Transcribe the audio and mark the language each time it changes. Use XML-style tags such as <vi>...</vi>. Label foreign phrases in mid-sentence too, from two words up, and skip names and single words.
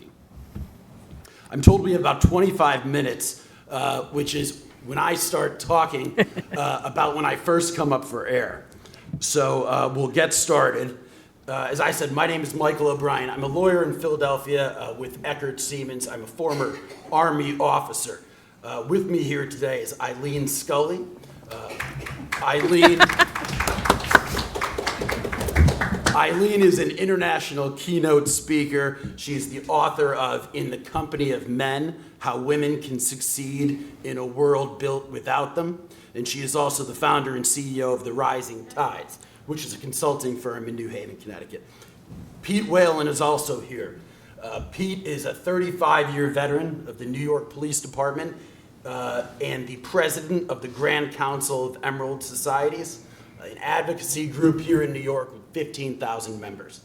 <en>I'm told we have about 25 minutes, which is when I start talking about when I first come up for air. So we'll get started. As I said, my name is Michael O'Brien. I'm a lawyer in Philadelphia with Eckert Siemens. I'm a former Army officer. With me here today is Eileen Scully. Eileen is an international keynote speaker. She's the author of In the Company of Men, How Women Can Succeed in a World Built Without Them. And she is also the founder and CEO of The Rising Tides, which is a consulting firm in New Haven, Connecticut. Pete Whalen is also here. Pete is a 35-year veteran of the New York Police Department and the president of the Grand Council of Emerald Societies, an advocacy group here in New York with 15,000 members.</en>